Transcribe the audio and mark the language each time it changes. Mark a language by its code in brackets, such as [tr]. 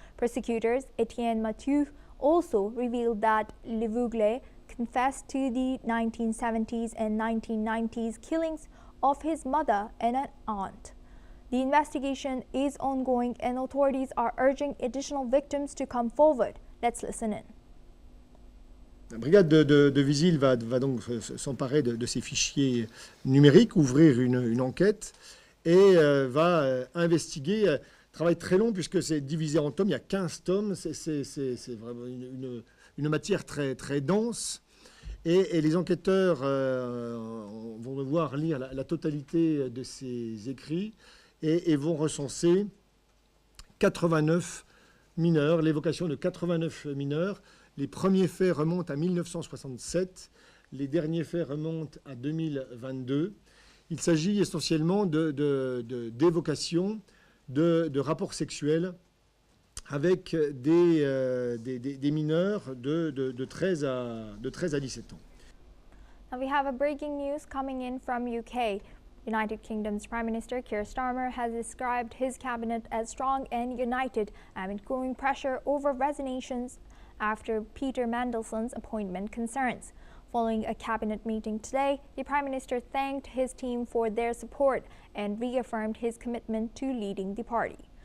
[en] Prosecutors Etienne Mathieu also revealed that Levougle confessed to the 1970s and 1990s killings of his mother and an aunt. The investigation is ongoing and authorities are urging additional victims to come forward. Let's listen in. [fr] La brigade de Visil va donc s'emparer de ces fichiers numériques, ouvrir une enquête et va investiguer. Travail très long puisque c'est divisé en tomes, il y a 15 tomes, c'est vraiment une matière très, très dense. Et les enquêteurs vont devoir lire la totalité de ces écrits et vont recenser 89 mineurs, l'évocation de 89 mineurs. Les premiers faits remontent à 1967, les derniers faits remontent à 2022. Il s'agit essentiellement d'évocations de rapports sexuels avec des mineurs de 13 à 17 ans. [en] Now we have a breaking news coming in from UK. United Kingdom's Prime Minister Keir Starmer has described his cabinet as strong and united amid growing pressure over resignations after Peter Mandelson's appointment concerns. Following a cabinet meeting today, the Prime Minister thanked his team for their support and reaffirmed his commitment to leading the party.